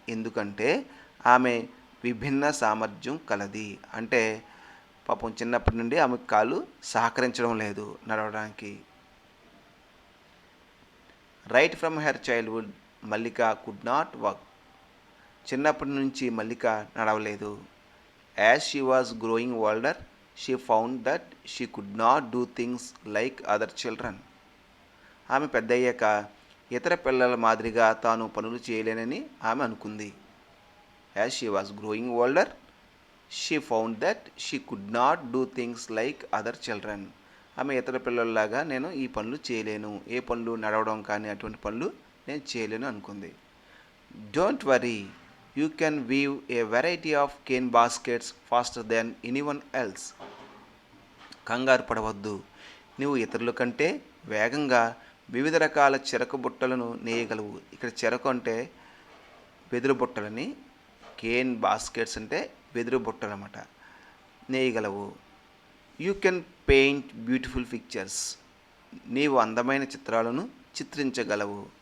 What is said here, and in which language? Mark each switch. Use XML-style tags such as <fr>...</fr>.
<te>ఎందుకంటే ఆమె విభిన్న సామర్థ్యం కలది. అంటే పాపం చిన్నప్పటి నుండి ఆమె కాళ్ళు సహకరించడం లేదు నడవడానికి.</te> <en>Right from her childhood Mallika could not walk.</en> <te>చిన్నప్పటి నుంచి మల్లిక నడవలేదు.</te> <en>As she was growing older, she found that she could not do things like other children.</en> <te>ఆమె పెద్దయ్యాక ఇతర పిల్లల మాదిరిగా తాను పనులు చేయలేనని ఆమె అనుకుంది.</te> <en>As she was growing older, she found that she could not do things like other children.</en> <te>ఆమె ఇతర పిల్లల్లాగా నేను ఈ పనులు చేయలేను, ఏ పనులు నడవడం కానీ అటువంటి పనులు నేను చేయలేను అనుకుంది.</te> <en>Don't worry, you can weave a variety of cane baskets faster than anyone else.</en> <te>కంగారు పడవద్దు, నువ్వు ఇతరుల కంటే వేగంగా వివిధ రకాల చెరకు బుట్టలను నేయగలవు. ఇక్కడ చెరకు అంటే వెదురు బుట్టలని, కేన్ బాస్కెట్స్ అంటే వెదురు బుట్టలు అన్నమాట, నేయగలవు.</te> <en>you can paint beautiful pictures,</en> <te>నీవు అందమైన చిత్రాలను చిత్రించగలవు.</te>